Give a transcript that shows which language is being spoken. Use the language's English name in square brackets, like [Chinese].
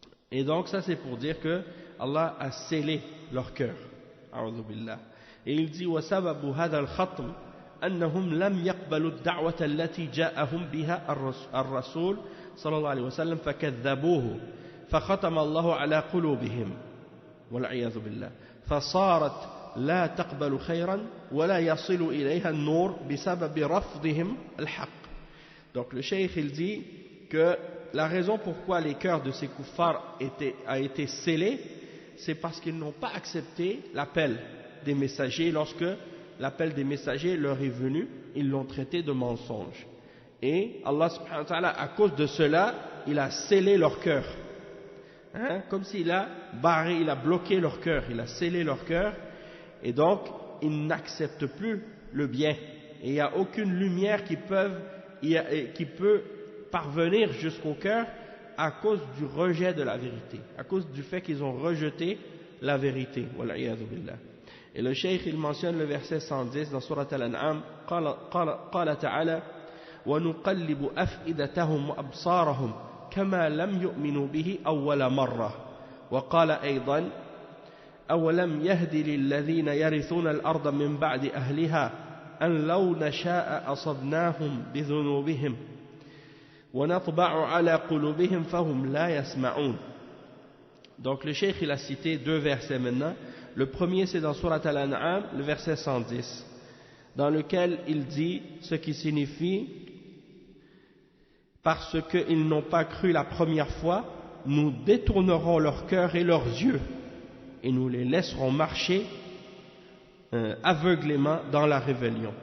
[French] Et donc ça c'est pour dire que Allah a scellé leur cœur. [Arabic] A'udhu billah. [French] Et il dit [Arabic] وَسَبَبُ هَذَا الْخَطْمِ أَنَّهُمْ لَمْ يَقْبَلُوا الدَّعْوَةَ الَّتِي جَاءَهُمْ بِهَا الرَّسُولُ صلى الله عليه وسلم فكذبوه فختم الله على قلوبهم والعياذ بالله فصارت لا تقبل خيرا ولا يصل إليها النور بسبب رفضهم الحق. [French] Donc le cheikh il dit que la raison pourquoi les cœurs de ces kuffars a été scellés, c'est parce qu'ils n'ont pas accepté l'appel des messagers. Lorsque l'appel des messagers leur est venu, ils l'ont traité de mensonge. Et Allah subhanahu wa ta'ala, à cause de cela, il a scellé leur cœur. Comme s'il a barré, il a bloqué leur cœur, il a scellé leur cœur. Et donc, ils n'acceptent plus le bien. Et il n'y a aucune lumière qui peut parvenir jusqu'au cœur à cause du rejet de la vérité, à cause du fait qu'ils ont rejeté la vérité. [Arabic] Wal'iyadhu billah. [French] Et le cheikh il mentionne le verset 110 dans Surat Al-An'am, [Arabic] قال تعالى وَنُقَلِّبُ أَفْئِدَتَهُمْ وَأَبْصَارَهُمْ كَمَا لَمْ يُؤْمِنُوا بِهِ أَوَّلَ مَرَّةٍ وقال أيضا أَوَلَمْ يَهْدِ لِلَّذِينَ يَرِثُونَ الْأَرْضَ مِنْ بَعْدِ أَهْلِهَا أَنْ لَوْ نَشَاءَ أَصَبْنَاهُمْ بِذُنُوبِهِمْ وَنَطْبَعُ عَلَى قُلُوبِهِمْ فَهُمْ لَا يَسْمَعُونَ. [French] Donc le cheikh il a cité deux versets maintenant. Le premier c'est dans Surat Al-An'am, le verset 110, dans lequel il dit ce qui signifie parce qu'ils n'ont pas cru la première fois, nous détournerons leur cœur et leurs yeux et nous les laisserons marcher aveuglément dans la rébellion.